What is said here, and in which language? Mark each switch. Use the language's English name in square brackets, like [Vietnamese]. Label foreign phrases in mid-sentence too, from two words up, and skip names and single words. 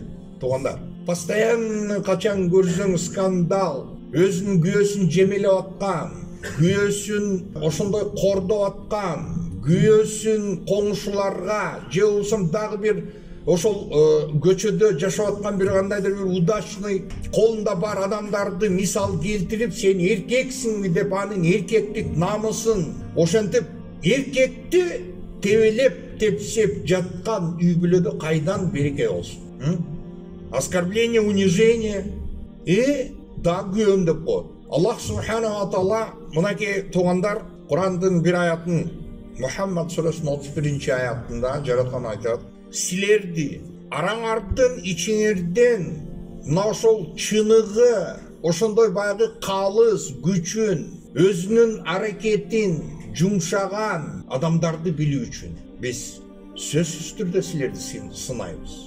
[Kyrgyz] Туугандар, постоянно качан көрсөң скандал, өзүнүн күйөөсүн жемелеп аткан, күйөөсүн ошондой кордоп аткан, күйөөсүн коңшуларга же болбосо дагы бир ошол көчөдө жашап аткан бир кандайдыр бир удачный колунда бар адамдарды мисал келтирип, сен эркексиңби деп анын эркектик намысын ошентип эркекти тебелеп тепсеп жаткан үй бүлөдө кайдан береке болсун? [Russian] Оскорбление, унижение [Kyrgyz] дагы күйөөм деп коет. Аллах [Arabic] سبحانه وتعالى [Kyrgyz] мынакей туугандар Курандын бир аятын Мухаммад сүрөсүнүн 31-аятында жараткан айтат: "Силерди араңардын ичиңерден мына ошол чыныгы, ошондой баягы калыс күчүн, өзүнүн аракетин жумшаган адамдарды билүү үчүн биз сөзсүз түрдө силерди сынайбыз."